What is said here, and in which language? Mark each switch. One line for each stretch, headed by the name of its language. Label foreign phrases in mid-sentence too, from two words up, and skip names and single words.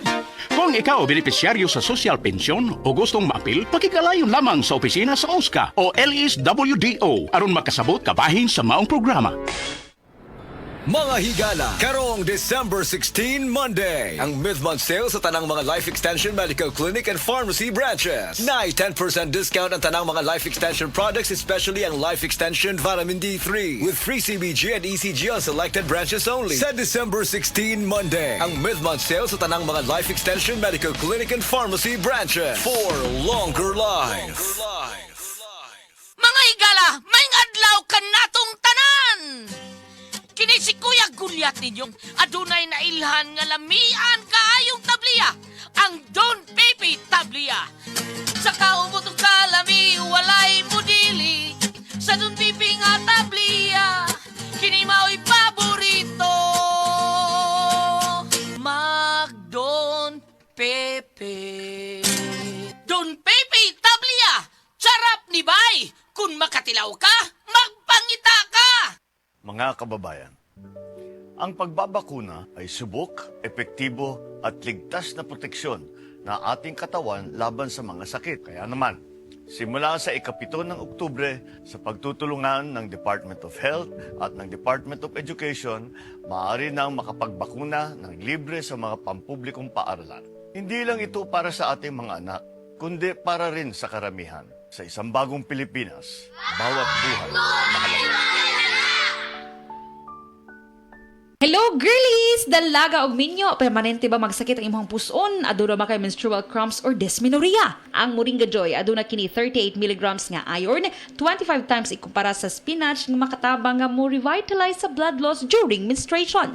Cebuano: Kung ikaw benepisyaryo sa social pension o gustong maapil, pakigalayon lamang sa opisina sa OSCA o LSWDO aron makasabot kabahin sa maong programa. Mga higala, karong December 16, Monday, ang mid-month sale sa tanang mga Life Extension Medical Clinic and Pharmacy branches. Na'y 10% discount ang tanang mga Life Extension products, especially ang Life Extension Vitamin D3,
English: with free CBG and ECG on selected branches only.
Cebuano: Sa December 16, Monday, ang mid-month sale sa tanang mga Life Extension Medical Clinic and Pharmacy branches
English: for longer life.
Cebuano: Mga higala, may adlaw ka natong tanan! Kini si Kuya Gulyat ninyong adunay na ilhan nga lamian kaayong tabliya, ang Don Pepe Tablia. Sa kaumutong kalami, walay mudili, sa Don Pepe nga tablia, kini mao'y paborito. Mag Don Pepe. Don Pepe Tablia, sarap ni bay, kung makatilaw ka, magpangita ka.
Filipino: Mga kababayan, ang pagbabakuna ay subok, epektibo at ligtas na proteksyon na ating katawan laban sa mga sakit. Kaya naman, simula sa ika-7 ng Oktubre, sa pagtutulungan ng Department of Health at ng Department of Education, maaari nang makapagbakuna ng libre sa mga pampublikong paaralan. Hindi lang ito para sa ating mga anak, kundi para rin sa karamihan. Sa isang bagong Pilipinas, bawat buhay mahalaga.
English: Hello girlies!
Cebuano: Dalaga og minyo, permanente ba magsakit ang imong puson? Aduna ba kay
English: menstrual cramps or dysmenorrhea?
Cebuano: Ang Moringa Joy aduna kini 38 mg nga iron, 25 times ikumpara sa spinach nga makatabang nga mo revitalize sa
English: blood loss during menstruation.